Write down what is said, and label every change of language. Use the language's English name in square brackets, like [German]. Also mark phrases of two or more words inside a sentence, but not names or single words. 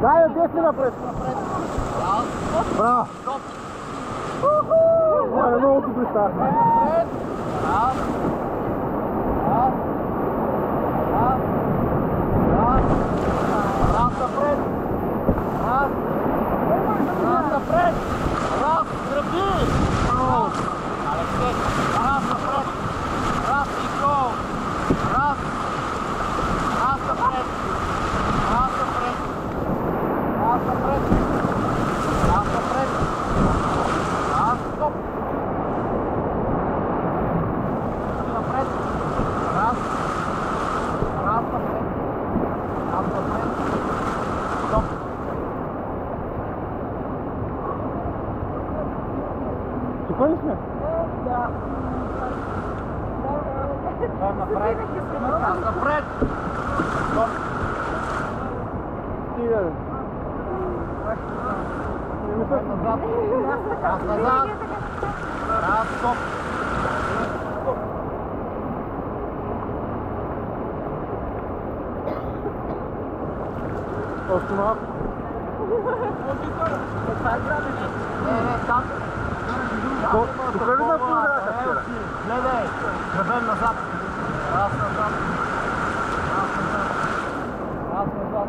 [Bulgarian] Дай, теси напред! Браво! Стоп. Много добре става. Напред. Раз. Напред. Раз напред. Раз, граби. Алексей. Раз напред. Раз и гол. Раз. Раз напред. Раз напред. Раз напред. Раз напред. Раз, стоп. Напред. Раз. Раз напред. Раз напред. Стоп. Спокойно сме? Да. Напред. Раз напред. Стоп. Стига. Назад. Раз назад. Раз, стоп. Още малко. Не, там. Тук ли да подаваха вчера? Гледай. Гребен назад. Раз назад. Раз назад. Раз назад.